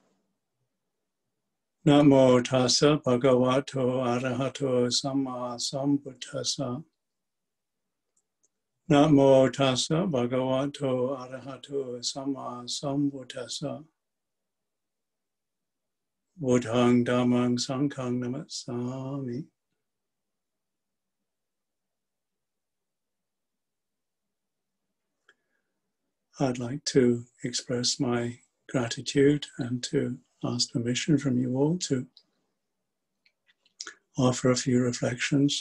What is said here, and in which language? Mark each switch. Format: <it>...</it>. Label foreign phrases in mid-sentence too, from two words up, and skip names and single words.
<pi>Namo tassa bhagavato arahato samma sambuddhassa. Namo tassa bhagavato arahato samma sambuddhassa. Buddhang dhammang sanghang namassami.</pi> <en>I'd like to express my gratitude and to ask permission from you all to offer a few reflections.</en>